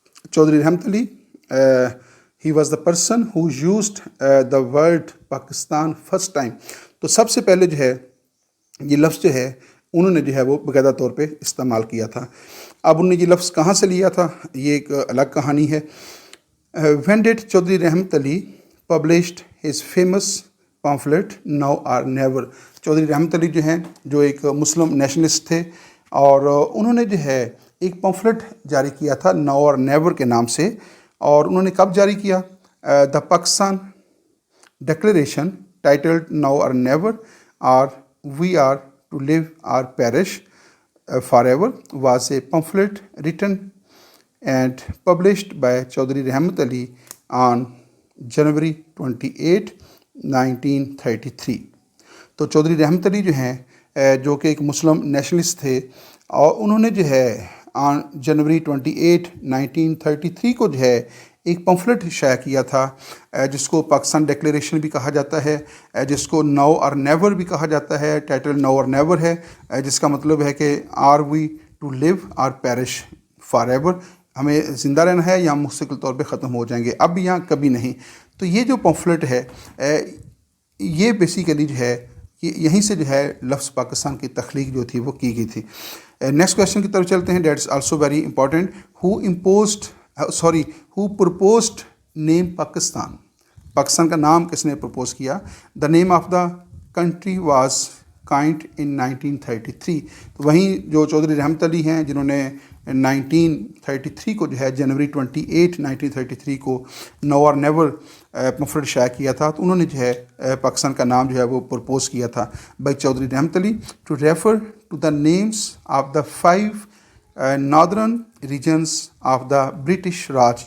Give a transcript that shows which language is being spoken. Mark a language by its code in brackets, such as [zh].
[en] Chaudhry Rahmat Ali he was the person who used the word Pakistan first time. [ur] تو سب سے پہلے جو ہے یہ لفظ جو ہے انہوں نے جو ہے وہ باقاعدہ طور پہ استعمال کیا تھا. اب انہوں نے یہ لفظ کہاں سے لیا تھا یہ ایک الگ کہانی ہے. [en] When did Chaudhry Rahmat Ali published his famous pamphlet now or never. [ur] Chaudhry Rahmat Ali جو ہیں جو ایک مسلم نیشنلسٹ تھے اور انہوں نے جو ہے ایک پمفلٹ جاری کیا تھا now or never کے نام سے. اور انہوں نے کب جاری کیا؟ [en] The Pakistan declaration titled now or never or we are to live or perish forever was a pamphlet written and published by Chaudhry Rahmat Ali on January 28, 1933. [ur] تو چودھری رحمت علی جو ہیں جو کہ ایک مسلم نیشنلسٹ تھے اور انہوں نے جو ہے آن جنوری 28, 1933 کو جو ہے ایک پمفلٹ شائع کیا تھا جس کو پاکستان ڈیکلیریشن بھی کہا جاتا ہے، جس کو ناؤ اور نیور بھی کہا جاتا ہے. ٹائٹل ناؤ اور نیور ہے جس کا مطلب ہے کہ [en] are we to live or perish forever, [ur] ہمیں زندہ رہنا ہے یا ہم مستقل طور پہ ختم ہو جائیں گے، اب یا کبھی نہیں. تو یہ جو پمفلٹ ہے یہ بیسیکلی جو ہے یہیں سے جو ہے لفظ پاکستان کی تخلیق جو تھی وہ کی گئی تھی. نیکسٹ کویشچن کی طرف چلتے ہیں. [en] That's also very important. Who proposed name Pakistan. [ur] پاکستان کا نام کس نے پرپوز کیا؟ [en] The name of the country was coined in 1933. [ur] تو وہیں جو چودھری رحمت علی ہیں جنہوں نے 1933 کو جو ہے جنوری 28, 1933 کو نو اور نیور پمفلٹ شائع کیا تھا، تو انہوں نے جو ہے پاکستان کا نام جو ہے وہ پرپوز کیا تھا [en] By Chaudhry Rahmat Ali to refer to the names of the 5 northern regions of the British Raj.